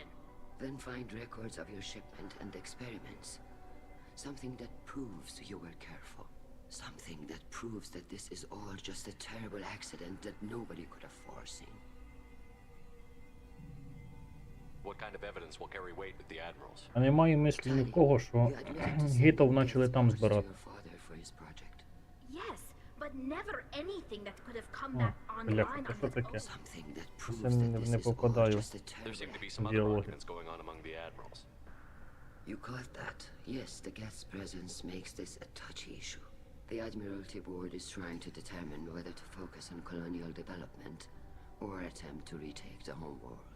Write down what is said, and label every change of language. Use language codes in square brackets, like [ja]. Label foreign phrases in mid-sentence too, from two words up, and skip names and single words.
[en] Then find records of your shipment and experiments. Something that proves you were careful. Something that proves that this is all just a terrible accident that nobody could have foreseen. What kind of evidence will carry weight with the admirals? [uk] А немає мислі ні в кого, що гітов почали там збирати. [en] Yes, but never anything that could have come back [uk] Бляха, [en] online [uk] це [en] on [uk] що [en] its [uk] таке? [en] own. [uk] Це не попадаю [en] There seem to be some [uk] в [en] other [uk] діалоги. [en] arguments going on among the admirals. You caught that. Yes, the Geth's presence makes this a touchy issue. The Admiralty Board is trying to determine whether to focus on colonial development or attempt to retake the home world.